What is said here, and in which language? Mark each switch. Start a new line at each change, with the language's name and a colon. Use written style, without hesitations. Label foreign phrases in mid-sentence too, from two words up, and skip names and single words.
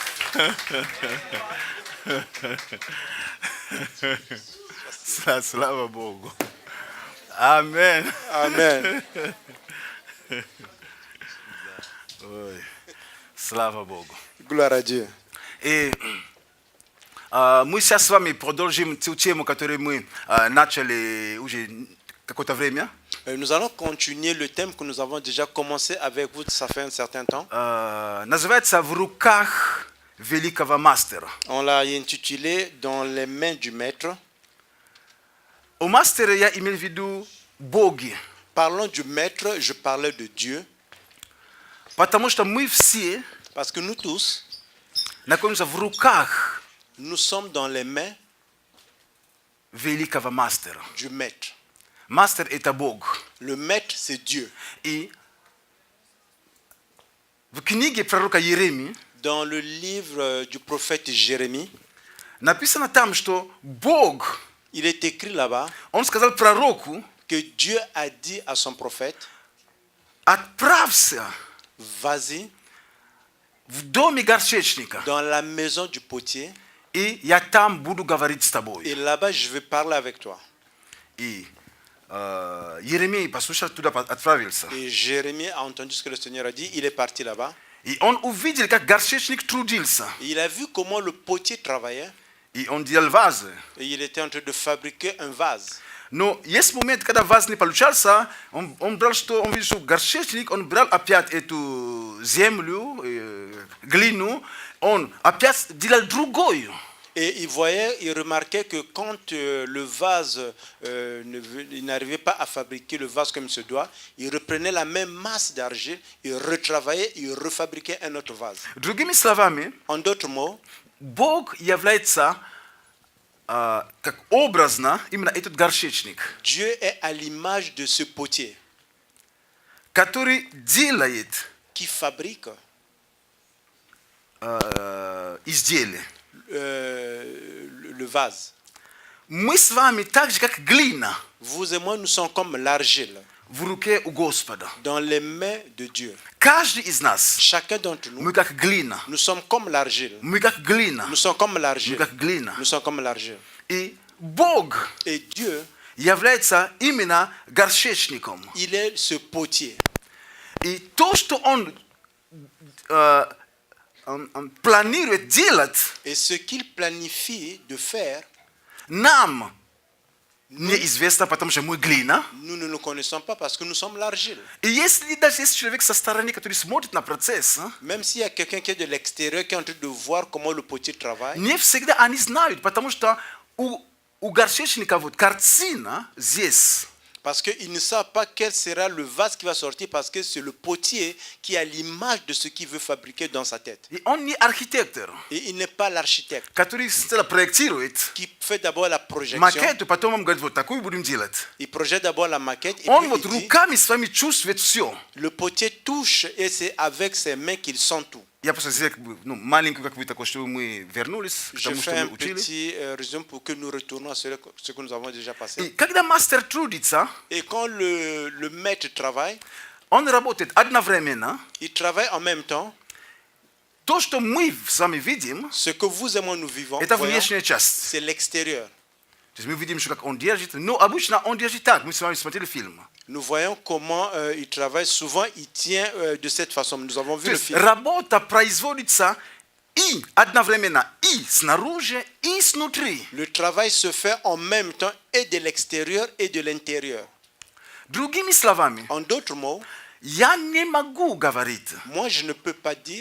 Russian: Слава Богу. Amen. Amen. Oui. Слава Богу.
French: Gloire à Dieu.
Russian: И мы сейчас с вами продолжим ту тему, которую мы начали уже какое-то время.
French: Nous allons continuer le thème que nous avons déjà commencé avec vous, ça fait un certain temps.
Russian: Называется «В руках великого мастера».
French: On l'a intitulé Dans les mains du maître.
Russian: У мастера я имел в виду боги,
French: Parlons du maître, je parlais de Dieu,
Russian: потому что мы все
French: parce que nous tous,
Russian: находимся в руках
French: nous sommes dans les mains
Russian: великого мастера.
French: du maître.
Russian: Мастер – это Бог.
French: Le maître, c'est Dieu.
Russian: И в книге пророка Иеремии
French: Dans le livre du prophète Jérémie,
Russian: написано там, что Бог,
French: il est écrit là-bas
Russian: Он сказал пророку,
French: que Dieu a dit à son prophète,
Russian: отправься
French: vas-y
Russian: в доме горшечника,
French: dans la maison du potier,
Russian: и я там буду говорить с тобой.
French: et là-bas je vais parler avec toi.
Russian: И Иеремия, послушал, туда отправился.
French: Et Jérémie a entendu ce que le Seigneur a dit, il est parti là-bas.
Russian: И он увидел, как горшечник трудился.
French: Et il a vu comment le potier travaillait,
Russian: И он делал вазы.
French: et il était en train de fabriquer un vase.
Russian: Но есть момент, когда ваз не получался, он брал, что он видел, что горшечник, он брал опять эту землю, глину, он опять делал другую.
French: Et il remarquait que quand le vase, il n'arrivait pas à fabriquer le vase comme il se doit, il reprenait la même masse d'argile, il retravaillait, il refabriquait un autre vase.
Russian: Другими словами,
French: En d'autres mots,
Russian: Бог является как образно именно этот горшечник,
French: Dieu est à l'image de ce potier
Russian: который делает
French: qui fabrique
Russian: изделие.
French: le vase.
Russian: Мы с вами так же, как глина
French: Vous et moi, nous sommes comme l'argile
Russian: в руке у Господа.
French: dans les mains de Dieu.
Russian: Каждый из нас,
French: Chacun d'entre nous,
Russian: мы как глина.
French: nous sommes comme l'argile.
Russian: Мы как глина.
French: Nous sommes comme
Russian: Мы
French: l'argile.
Russian: как глина.
French: Nous sommes comme l'argile.
Russian: И Бог
French: Et Dieu,
Russian: является именно горшечником.
French: il est ce potier.
Russian: И то, что он планирует делать,
French: Et ce qu'il planifie de faire,
Russian: нам неизвестно, потому что мы глина.
French: nous ne le connaissons pas parce que nous sommes l'argile.
Russian: И если даже есть человек со стороны, который смотрит на процесс,
French: Même s'il y a quelqu'un qui est de l'extérieur qui est en train de voir comment le potier travaille,
Russian: не всегда они знают, потому что у горшечника вот картина здесь.
French: parce qu'ils ne savent pas quel sera le vase qui va sortir, parce que c'est le potier qui a l'image de ce qu'il veut fabriquer dans sa tête.
Russian: И он не архитектор,
French: Et il n'est pas l'architecte
Russian: который сначала проектирует
French: qui fait d'abord la projection.
Russian: макет, и потом он говорит, вот такую будем делать.
French: Il projette d'abord la maquette et
Russian: Он
French: puis
Russian: вот
French: il dit,
Russian: руками своими чувствует все.
French: le potier touche et c'est avec ses mains qu'il sent tout.
Russian: Я просто сделал маленькую, как бы такое, чтобы мы вернулись к
French: Je
Russian: тому,
French: fais
Russian: что
French: un
Russian: мы учили.
French: petit résumé pour que nous retournions à ce que nous avons déjà passé.
Russian: И когда мастер трудится,
French: Et quand le maître travaille,
Russian: он работает одновременно.
French: il travaille en même temps.
Russian: То, что мы с вами видим,
French: Ce que vous et moi nous vivons,
Russian: это
French: voyons,
Russian: внешняя часть.
French: c'est l'extérieur.
Russian: То есть мы видим, что как он держит. Но обычно он держит так. Мы с вами смотрели фильм.
French: Nous voyons comment il travaille. Souvent, il tient de cette façon. Nous avons vu
Russian: То
French: le
Russian: есть
French: film.
Russian: работа производится и одновременно и снаружи, и снутри.
French: Le travail se fait en même temps et de l'extérieur et de l'intérieur.
Russian: Другими словами,
French: En d'autres mots,
Russian: я не могу говорить,
French: moi, je ne peux pas dire